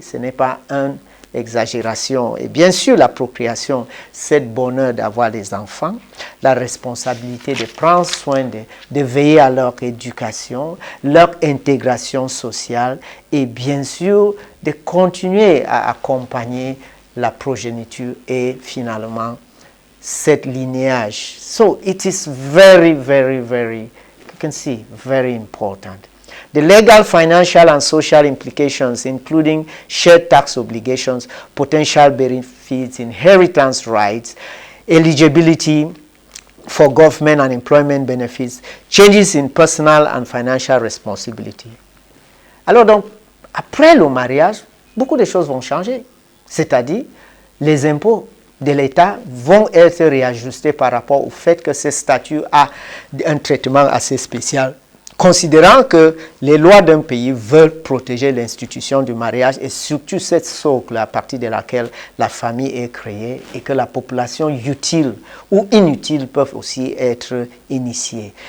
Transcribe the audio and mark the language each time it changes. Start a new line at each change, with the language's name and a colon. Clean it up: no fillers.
French: Ce n'est pas une exagération. Et bien sûr, la procréation, c'est le bonheur d'avoir des enfants, la responsabilité de prendre soin de veiller à leur éducation, leur intégration sociale et bien sûr de continuer à accompagner la progéniture et finalement cette lignage.
English: So it is very, very, very, you can see, very important. The legal, financial, and social implications, including shared tax obligations, potential benefits, inheritance rights, eligibility for government and employment benefits, changes in personal and financial responsibility.
French: Alors donc, après le mariage, beaucoup de choses vont changer. C'est-à-dire, les impôts de l'État vont être réajustés par rapport au fait que ce statut a un traitement assez spécial, considérant que les lois d'un pays veulent protéger l'institution du mariage et surtout cette socle à partir de laquelle la famille est créée et que la population utile ou inutile peuvent aussi être initiée.